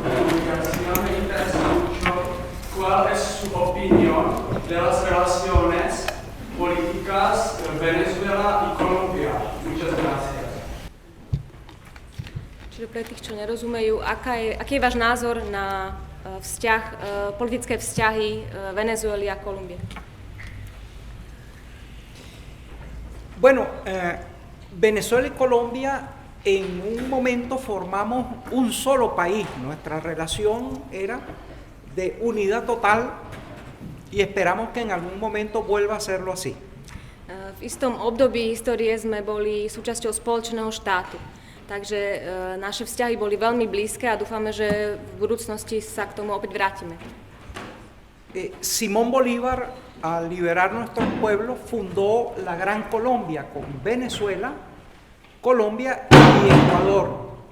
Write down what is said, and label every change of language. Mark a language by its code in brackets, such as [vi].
[es] Me interesa mucho cuál es su opinión de las relaciones políticas Venezuela y Colombia. Muchas gracias. [sk] Čiže pre tých, čo nerozumejú, aký je váš názor na politické vzťahy Venezuely a Kolumbie? [es] Bueno, Venezuela y Colombia en un momento formamos un solo país. Nuestra relación era de unidad total y esperamos que en algún momento vuelva a serlo así. [sk] V istom období histórie sme boli súčasťou spoločného štátu. Takže naše vzťahy boli veľmi blízke a dúfame, že v budúcnosti sa k tomu opäť vrátime. [es] Simón Bolívar, al liberar nuestros pueblos, fundó la Gran Colombia con Venezuela, Colombia y Ecuador.